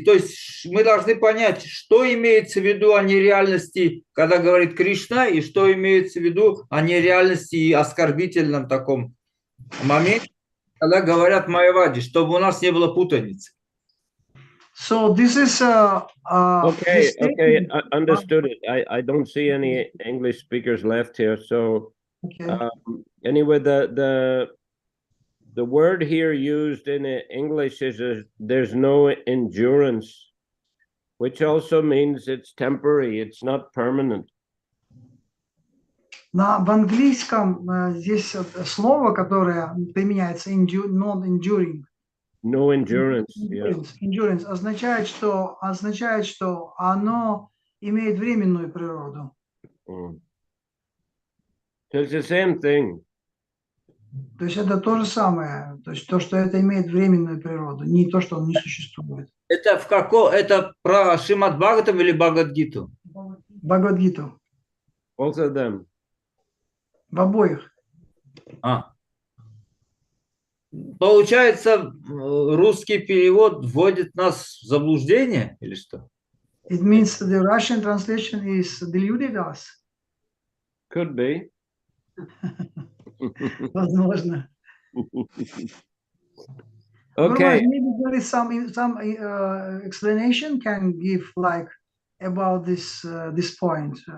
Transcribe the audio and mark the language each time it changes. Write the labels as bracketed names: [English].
[Russian] То есть мы должны понять, что имеется в виду о нереальности, когда говорит Кришна, и что имеется в виду о нереальности и оскорбительном таком моменте, когда говорят майявади, чтобы у нас не было путаницы. [English] So this is Okay, understood it. I don't see any English speakers left here. So anyway, the word here used in English is there's no endurance, which also means it's temporary. It's not permanent. [Russian] В английском здесь слово, которое применяется non-enduring. [English] No endurance. [Russian] Endurance означает, что оно имеет временную природу. [English] So it's the same thing. [Russian] То есть это то же самое, то есть то, что это имеет временную природу, не то, что он не существует. Это про Шримад Бхагаватам или Бхагавад-гиту? Бхагавад-гиту. [English] Both of them. [Russian] В обоих. Получается, русский перевод вводит нас в заблуждение или что? [English] It means the Russian translation is deluded us. Could be. [Russian] Возможно. [English] Okay. Maybe there is some explanation can give like about this point.